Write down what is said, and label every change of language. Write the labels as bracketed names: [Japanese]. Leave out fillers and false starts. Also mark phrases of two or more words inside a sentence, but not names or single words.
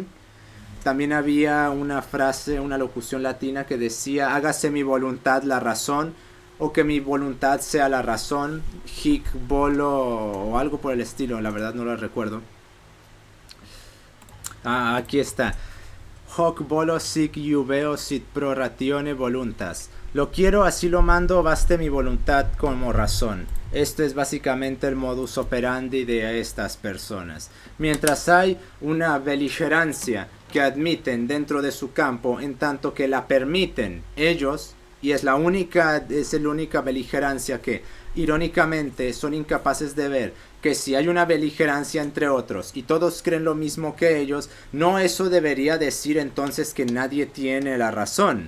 [Spanish] También había una frase, una locución latina que decía hágase mi voluntad la razón o que mi voluntad sea la razón, [Latin] hic bolo [Spanish] o algo por el estilo, la verdad no lo recuerdo. Aquí está. [Latin] Hoc volo sic juveo sit pro ratione voluntas. [Spanish] Lo quiero, así lo mando, baste mi voluntad como razón. Esto es básicamente el modus operandi de estas personas. Mientras hay una beligerancia que admiten dentro de su campo, en tanto que la permiten ellos, y es la única beligerancia que irónicamente son incapaces de ver, que si hay una beligerancia entre otros y todos creen lo mismo que ellos, no eso debería decir entonces que nadie tiene la razón.